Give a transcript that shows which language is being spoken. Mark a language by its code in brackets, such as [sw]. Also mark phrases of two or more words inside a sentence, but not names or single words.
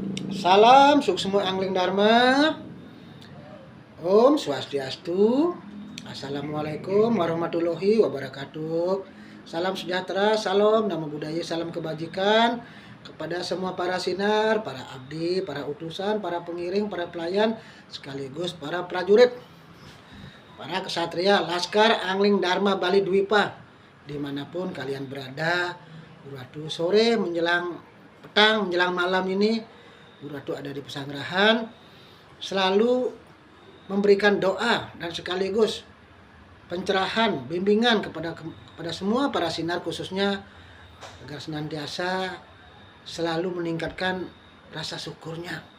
[id] Salam suksma angling dharma. [ban] Om Swastiastu. [ar] السلام عليكم ورحمة الله وبركاته. [id] Salam sejahtera, salam [pi] namo buddhaya, [id] salam kebajikan kepada semua para sinar, para abdi, para utusan, para pengiring, para pelayan, sekaligus para prajurit, para kesatria Laskar Angling Dharma Bali Dwipa, dimanapun kalian berada. Waktu sore menjelang petang, menjelang malam ini, Guru Ratu ada di pesanggrahan, selalu memberikan doa dan sekaligus pencerahan, bimbingan kepada semua para sinar, khususnya agar senantiasa selalu meningkatkan rasa syukurnya.